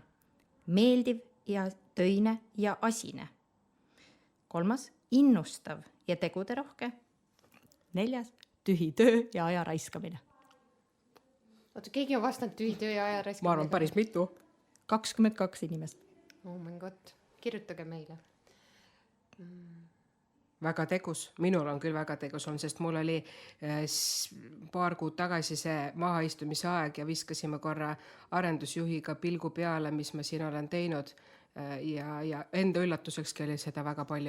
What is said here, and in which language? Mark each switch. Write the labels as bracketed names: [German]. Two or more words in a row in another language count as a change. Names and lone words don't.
[Estonian] Meeldiv ja töine ja asine. 3. Innustav ja teguderohke. 4. Tühi töö ja aja raiskamine. Oota, keegi on vastanud tühi töö ja aja raiskamine. Ma arvan päris mitu. 22 inimest. [English] Oh my god, [Estonian] kirjutage meile. Väga tegus, minul on küll väga tegus on, sest mul oli paar kuud tagasi see mahaistumise aeg ja viskasime korra arendusjuhiga pilgu peale, mis ma siin olen teinud ja enda üllatusekski oli seda väga palju.